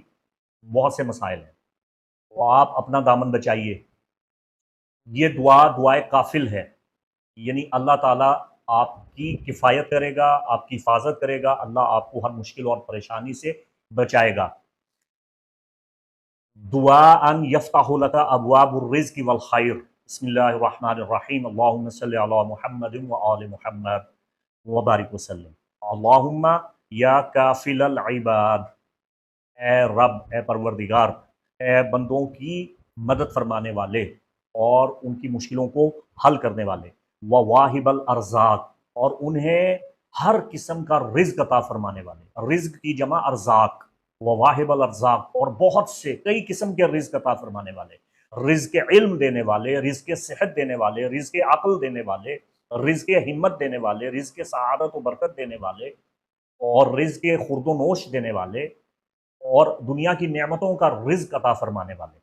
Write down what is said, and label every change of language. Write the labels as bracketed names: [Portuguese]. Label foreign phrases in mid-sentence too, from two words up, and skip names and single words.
[Urdu] بہت سے مسائل ہیں، تو آپ اپنا دامن بچائیے. یہ دعا دعائے کافل ہے، یعنی اللہ تعالیٰ آپ کی کفایت کرے گا، آپ کی حفاظت کرے گا، اللہ آپ کو ہر مشکل اور پریشانی سے بچائے گا. [Arabic] दुआ أن يفتح لك أبواب الرزق والخير. بسم الله الرحمن الرحيم. اللهم صل على محمد وآل محمد وبارك وسلم. اللهم يا كافل العباد. [Urdu] اے رب، اے پروردگار، اے بندوں کی مدد فرمانے والے اور ان کی مشکلوں کو حل کرنے والے, [Arabic] وواهب الأرزاق, [Urdu] اور انہیں ہر قسم کا رزق عطا فرمانے والے. رزق کی جمع ارزاق, [Arabic] وواهب الأرزاق, [Urdu] اور بہت سے کئی قسم کے رزق عطا فرمانے والے. رزق علم دینے والے، رزق صحت دینے والے، رزق عقل دینے والے، رزق ہمت دینے والے، رزق سعادت و برکت دینے والے، اور رزق خورد و نوش دینے والے، اور دنیا کی نعمتوں کا رزق عطا فرمانے والے.